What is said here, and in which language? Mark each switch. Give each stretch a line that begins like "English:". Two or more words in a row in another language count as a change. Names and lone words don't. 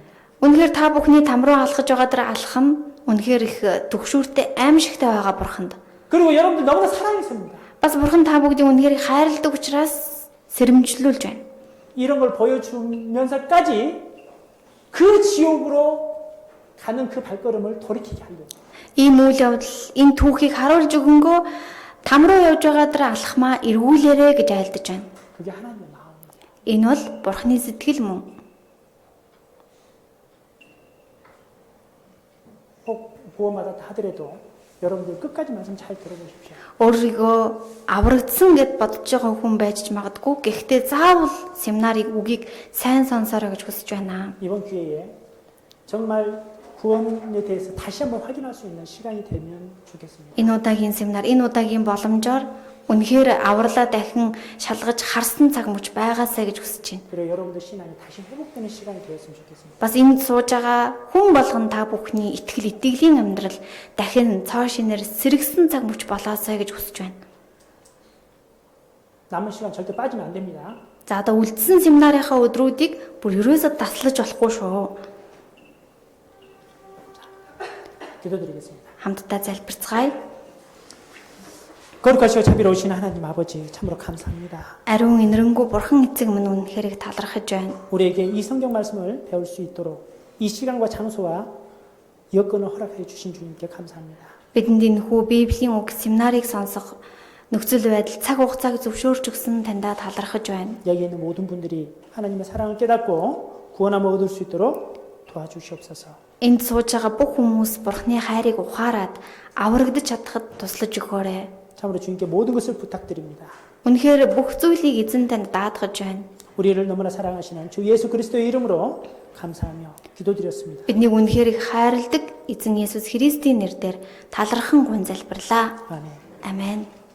Mongolian: Үнэхээр та бүхний там руу алхаж байгаа дэр алхам үнэхээр их төгшүүртэй аимшигтай байгаа Бурханд.
Korean: 그리고 여러분들 너무나 사랑했습니다.
Mongolian: Бас Бурхан та бүгдийг үнэхээр хайрладаг учраас сэрэмжлүүлж байна.
Korean: 이런 걸 보여주면서까지 그 지옥으로 가는 그 발걸음을 돌이키게 하려고.
Mongolian: Ийм үйл явдал энэ түүхийг харуулж өгөнгөө там руу явж байгаа дэр алхмаа эргүүлээрэ гэж айлдаж байна.
Korean: 그게 하나님의 마음입니다.
Mongolian: Энэ бол Бурханы сэтгэл мөн.
Korean: 꼭 구원받았다 하더라도 여러분들 끝까지 말씀 잘 들어보십시오.
Mongolian: Өөрийгөө аврагдсан гэд бодож байгаа хүн байж магадгүй. Гэхдээ заавал семинарыг үгийг сайн сонсоорой гэж хүсэж байна.
Korean: 이번 기회에 정말 구원에 대해서 다시 한번 확인할 수 있는 시간이 되면 좋겠습니다.
Mongolian: Энэ удаагийн семинар, энэ удаагийн боломжоор Үнэхээр авралаа дахин шалгаж харсан цаг мөч байгаасаа гэж хүсэж байна.
Korean: 그리고 여러분들 신앙이 다시 회복되는 시간이 되었으면 좋겠습니다.
Mongolian: Бас энд сууж байгаа хүн болгон та бүхний итгэл итгэлийн амьдрал дахин цоо шинээр сэргсэн цаг мөч болоосоо гэж хүсэж байна.
Korean: 남은 시간 절대 빠지면 안 됩니다.
Mongolian: За одоо үлдсэн семинарынхаа өдрүүдийг бүр ерөөсөө таслаж болохгүй шүү.
Korean: 기도드리겠습니다.
Mongolian: Хамтдаа залбирцгаая.
Korean: 거룩하시고 자비로우신 하나님 아버지 참으로 감사합니다.
Mongolian: Ариун энэрэнгүй бурхан эцэг минь үнэхээр талархаж байна.
Korean: 우리에게 이 성경 말씀을 배울 수 있도록 이 시간과 장소와 여건을 허락해 주신 주님께 감사합니다.
Mongolian: Бидэнд энэхүү Библийн үг семинарыг сонсох нөхцөл байдал цаг хугацааг зөвшөөрч өгсөн таньда талархаж байна.
Korean: 여기 있는 모든 분들이 하나님의 사랑을 깨닫고 구원함을 얻을 수 있도록 도와주시옵소서.
Mongolian: Энд сууж байгаа бүх хүмүүс бурханы хайрыг ухаарад аврагдаж чадхад туслаж өгөөрэй.
Korean: 참으로 주님께 모든 것을 부탁드립니다.
Mongolian: Үнэхээр бүх зүйлийг эзэн танд даатгаж байна.
Korean: 우리를 너무나 사랑하시는 주 예수 그리스도의 이름으로 감사하며 기도드렸습니다.
Mongolian: Биднийг үнэхээр их хайрладаг эзэн Есүс Христийн нэрээр талархан гун залбирлаа.
Korean: 아멘.
Mongolian: Амен.